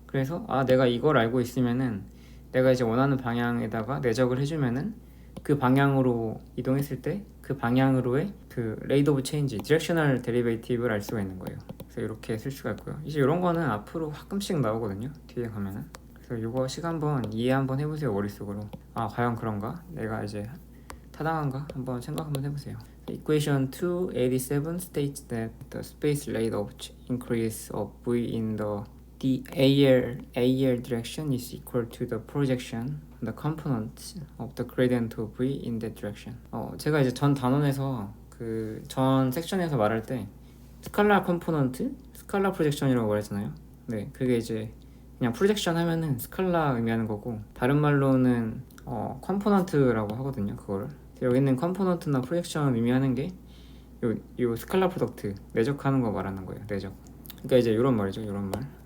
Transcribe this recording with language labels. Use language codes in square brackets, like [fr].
[ko] 그래서 내가 이걸 알고 있으면은 내가 이제 원하는 방향에다가 내적을 해주면은 그 방향으로 이동했을 때 그 방향으로의 그 레이트 오브 체인지, 디렉셔널 데리베이티브를 알 수가 있는 거예요. 그래서 이렇게 쓸 수가 있고요. 이제 이런 거는 앞으로 가끔씩 나오거든요. 뒤에 가면은. 그래서 이거 한번 이해 한번 해보세요. 머릿속으로. 과연 그런가? 내가 이제 타당한가? 한번 생각 한번 해보세요. [en] Equation 287 states that the space rate of increase of V in the AL direction is equal to the projection the component of the gradient of V in that direction. [ko] 제가 이제 전 단원에서 전 섹션에서 말할 때 스칼라 컴포넌트, 스칼라 프로젝션이라고 말했잖아요. 그게 이제 그냥 프로젝션 하면은 스칼라 의미하는 거고, 다른 말로는 컴포넌트라고 하거든요. 그거를 여기 있는 컴포넌트나 프로젝션 의미하는 게 요 스칼라 프로덕트 내적하는 거 말하는 거예요. 내적. 그러니까 이제 이런 말이죠. 이런 말.